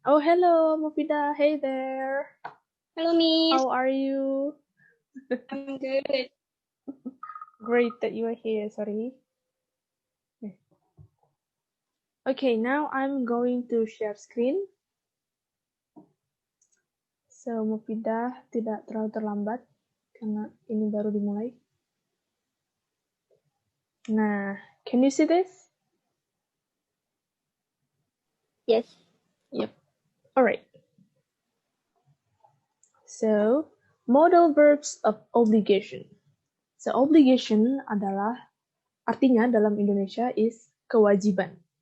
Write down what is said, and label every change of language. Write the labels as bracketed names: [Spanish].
[English] Oh, hello, Mufida. Hey there. Hello, Miss. How are you? I'm good. Great that you are here. Sorry. Okay, now I'm going to share screen. [Indonesian] So, Mufida tidak terlalu terlambat karena ini baru dimulai. [English] Nah, can you see this? Yes. Yep. Alright. So, modal verbs of obligation. [Indonesian] So, obligation adalah artinya dalam Indonesia is kewajiban.